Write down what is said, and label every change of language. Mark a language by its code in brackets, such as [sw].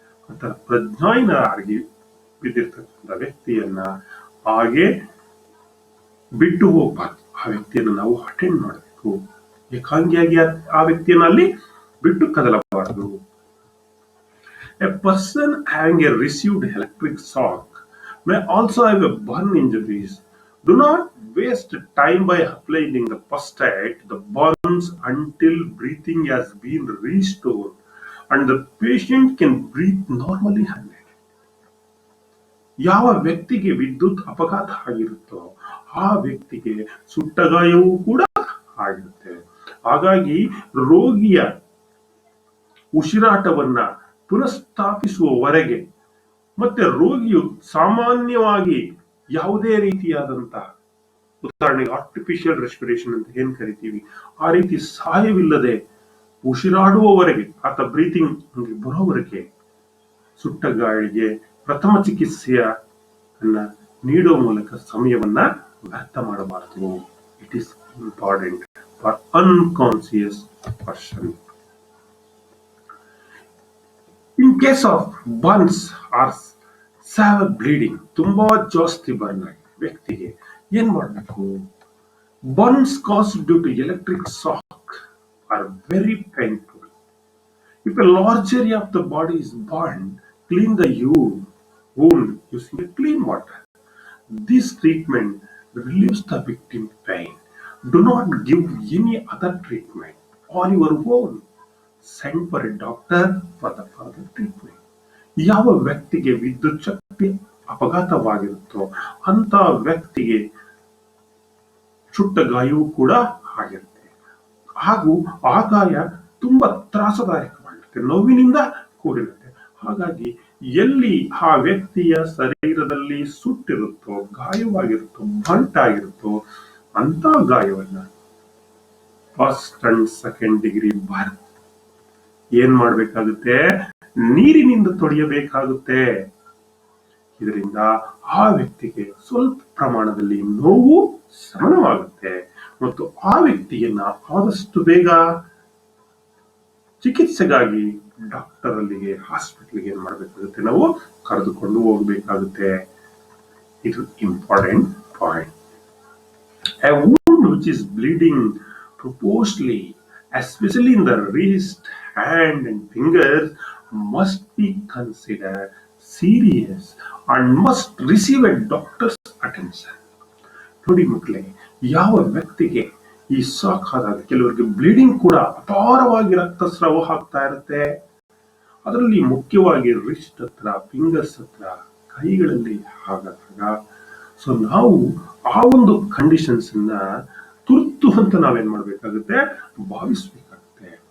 [kn] ಅಂತ ಪ್ರಜ್ಞಾಹೀನರಾಗಿ ಬಿದ್ದಿರ್ತಕ್ಕಂಥ ವ್ಯಕ್ತಿಯನ್ನ ಹಾಗೆ ಬಿಟ್ಟು ಹೋಗಬಾರ್ದು. ಆ ವ್ಯಕ್ತಿಯನ್ನು ನಾವು ಅಟೆಂಡ್ ಮಾಡಬೇಕು. ಏಕಾಂಗಿಯಾಗಿ ಆ ವ್ಯಕ್ತಿಯನ್ನ ಅಲ್ಲಿ ಬಿಟ್ಟು ಕದಲಬಾರದು. [en] A person having a received electric shock may also have a burn injuries. Do not waste time by applying the first aid to the burns until breathing has been restored and the patient can breathe normally. [kn] ಯಾವ ವ್ಯಕ್ತಿಗೆ ವಿದ್ಯುತ್ ಅಪಘಾತ ಆಗಿರುತ್ತೋ ಆ ವ್ಯಕ್ತಿಗೆ ಸುಟ್ಟಗಾಯವೂ ಕೂಡ ಆಗಿರುತ್ತೆ. ಹಾಗಾಗಿ ರೋಗಿಯ ಉಸಿರಾಟವನ್ನ ಪುನಃಸ್ಥಾಪಿಸುವವರೆಗೆ, ಮತ್ತೆ ರೋಗಿಯು ಸಾಮಾನ್ಯವಾಗಿ ಯಾವುದೇ ರೀತಿಯಾದಂತಹ, ಉದಾಹರಣೆಗೆ ಆರ್ಟಿಫಿಷಿಯಲ್ ರೆಸ್ಪಿರೇಷನ್ ಅಂತ ಏನ್ ಕರಿತೀವಿ, ಆ ರೀತಿ ಸಹಾಯವಿಲ್ಲದೆ ಉಸಿರಾಡುವವರೆಗೆ, ಆತ ಬ್ರೀತಿಂಗ್ ಬರೋವರೆಗೆ ಸುಟ್ಟ ಗಾಳಿಗೆ ಪ್ರಥಮ ಚಿಕಿತ್ಸೆಯನ್ನ ನೀಡುವ ಮೂಲಕ ಸಮಯವನ್ನ ವ್ಯರ್ಥ ಮಾಡಬಾರದು. [en] It is important for unconscious person. In case of burns or severe bleeding, [kn] ತುಂಬಾ ಜಾಸ್ತಿ ಬರ್ನ್ ಆಗಿ ವ್ಯಕ್ತಿಗೆ ಏನ್ ಮಾಡಬೇಕು? [en] Burns caused due to electric shock are very painful. If a large area of the body is burned, clean the wound using a clean water. This treatment relieves the victim pain. Do not give any other treatment on your own. Send for a doctor for the further treatment. [kn] ಯಾವ ವ್ಯಕ್ತಿಗೆ ವಿದ್ಯುತ್ ಶಕ್ತಿ ಅಪಘಾತವಾಗಿರುತ್ತೋ ಅಂತ ವ್ಯಕ್ತಿಗೆ ಸುಟ್ಟ ಗಾಯವೂ ಕೂಡ ಆಗಿರುತ್ತೆ. ಹಾಗೂ ಆ ಗಾಯ ತುಂಬಾ ತ್ರಾಸದಾಯಕವಾಗಿರುತ್ತೆ, ನೋವಿನಿಂದ ಕೂಡಿರುತ್ತೆ. ಹಾಗಾಗಿ ಎಲ್ಲಿ ಆ ವ್ಯಕ್ತಿಯ ಶರೀರದಲ್ಲಿ ಸುಟ್ಟಿರುತ್ತೋ, ಗಾಯವಾಗಿರುತ್ತೋ, ಬಂಟಾಗಿರುತ್ತೋ ಅಂತ ಗಾಯವನ್ನ first and second degree burn ಏನ್ ಮಾಡ್ಬೇಕಾಗುತ್ತೆ, ನೀರಿನಿಂದ ತೊಳೆಯಬೇಕಾಗುತ್ತೆ. ಇದರಿಂದ ಆ ವ್ಯಕ್ತಿಗೆ ಸ್ವಲ್ಪ ಪ್ರಮಾಣದಲ್ಲಿ ನೋವು ಶಮನವಾಗುತ್ತೆ ಮತ್ತು ಆ ವ್ಯಕ್ತಿಯನ್ನ ಆದಷ್ಟು ಬೇಗ ಚಿಕಿತ್ಸೆಗಾಗಿ ಡಾಕ್ಟರ್ ಅಲ್ಲಿಗೆ ಹಾಸ್ಪಿಟಲ್ಗೆ ಏನ್ ಮಾಡಬೇಕಾಗುತ್ತೆ, ನಾವು ಕರೆದುಕೊಂಡು ಹೋಗಬೇಕಾಗುತ್ತೆ. ಇದು important point. [en] A wound which is bleeding profusely, especially in the wrist, hand and fingers, must be considered serious and must receive a doctor's attention. [kn] ನೋಡಿ ಮಕ್ಕಳೇ, ಯಾವ ವ್ಯಕ್ತಿಗೆ ಈ ಶಾಕ್ ಆದಾಗ ಕೆಲವರಿಗೆ ಬ್ಲೀಡಿಂಗ್ ಕೂಡ ಅಪಾರವಾಗಿ ರಕ್ತಸ್ರಾವ ಆಗ್ತಾ ಇರುತ್ತೆ. ಅದರಲ್ಲಿ ಮುಖ್ಯವಾಗಿ ರಿಸ್ಟ್ ಹತ್ರ, ಫಿಂಗರ್ಸ್ ಹತ್ರ, ಕೈಗಳಲ್ಲಿ ಆಗಾಗ ಸೊ ನಾವು ಆ ಒಂದು ಕಂಡೀಷನ್ಸ್ ಅನ್ನ ತುರ್ತು ಅಂತ ನಾವೇನ್ ಮಾಡ್ಬೇಕಾಗುತ್ತೆ, ಭಾವಿಸ್ಬೇಕಾಗುತ್ತೆ.